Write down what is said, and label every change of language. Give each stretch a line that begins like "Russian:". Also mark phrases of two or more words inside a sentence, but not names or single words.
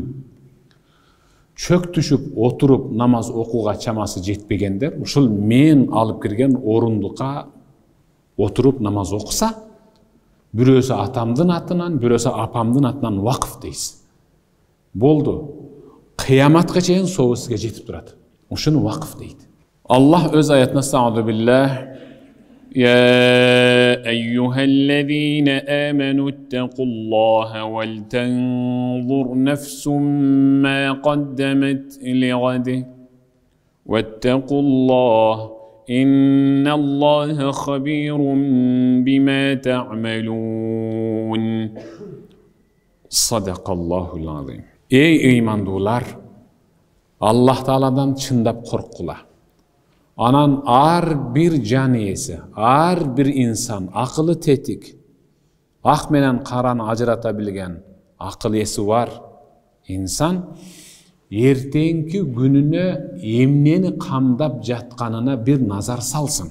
Kyrgyz: Чөк түшүп отуруп намаз окууга чамасы жетпегендер ушул мен алып кирген орундукка отуруп намаз окуса, бирөөсү атамдын атынан, бирөөсү апамдын атынан вакф дейсиз. Болду. Кыяматка чейин соогу сизге жетип турат. Ушуну вакф дейт. Аллах өз аятында
Arabic: "أعوذ بالله يا أيها الذين آمنوا اتقوا الله ولتنظر نفس ما قدمت لغد واتقوا الله إن الله خبير بما تعملون صدق الله العظيم.
Kyrgyz: Ey iymandуулар, Аллах Тааладан чындап корккула. Анан ар бир жан ээси, ар бир инсан, акылы тетик, ак менен караны ажырата билген акыл ээси бар инсан эртеңки күнүнө эмнени камдап жатканына бир назар салсын.